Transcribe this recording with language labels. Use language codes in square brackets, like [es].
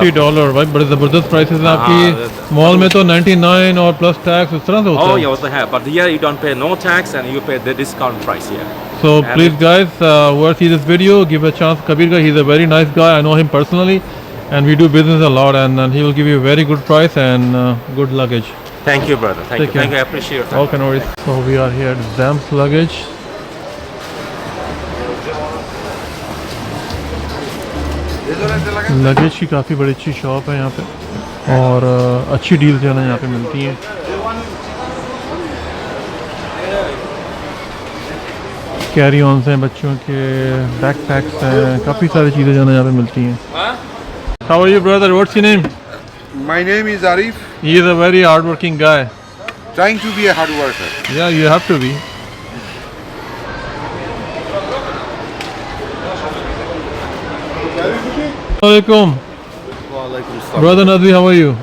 [hi] $50 भाई बड़े ज़बरदस्त प्राइसेस हैं आपकी मॉल में तो 99 और प्लस टैक्स इस तरह से होता [en] Oh, [hi] है [en] yeah, what they have. But here you don't pay no tax and you pay the discount price here. So And please guys, whoever see this video, give a chance. Kabir guy, he's a very nice guy. I know him personally, and we do business a lot. And he will give you a very good price and good luggage. Thank you, brother. Thank Take you. care. Thank you. I appreciate your time. Okay, no worries. So we are here at Zam's luggage. [hi] Luggage की काफ़ी बड़ी अच्छी shop है यहाँ पे और अच्छी deal जो है ना यहाँ पे मिलती हैं। कैरी ऑन्स हैं बच्चों के, बैकपैक्स हैं, काफ़ी सारी चीज़ें जो है ना यहाँ पे मिलती हैं। [en] How are you, brother? What's your name? My name is Arif, He is a very hard-working guy. trying to be a hard worker. Yeah, you have to be. Assalamualaikum. Brother Nadwi, how are you?